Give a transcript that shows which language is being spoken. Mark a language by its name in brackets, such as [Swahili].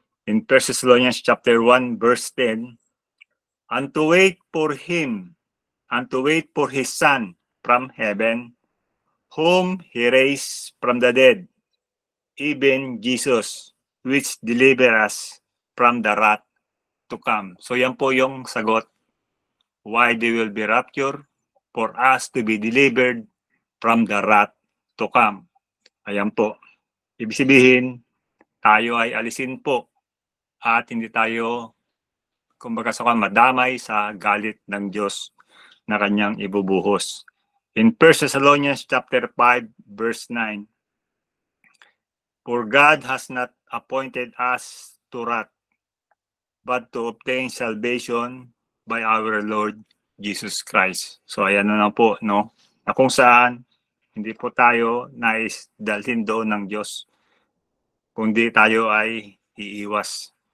[English] In 1 Thessalonians chapter 1, verse 10, and to wait for him, and to wait for his Son from heaven, whom he raised from the dead, even Jesus, which deliver us from the wrath to come. [Filipino] So yan po yung sagot. [English] Why they will be raptured? For us to be delivered from the wrath to come. [Filipino] Ayan po. Ibig sabihin, tayo ay alisin po at hindi tayo, kumbaga sa madamay sa galit ng Diyos na kanyang ibubuhos. [English] In 1 Thessalonians chapter 5, verse 9, for God has not appointed us to wrath, but to obtain salvation by our Lord Jesus Christ. [Filipino] So ayan na po, no? Na kung saan hindi po tayo nais dalhin doon ng Diyos, kundi tayo ay iiwas.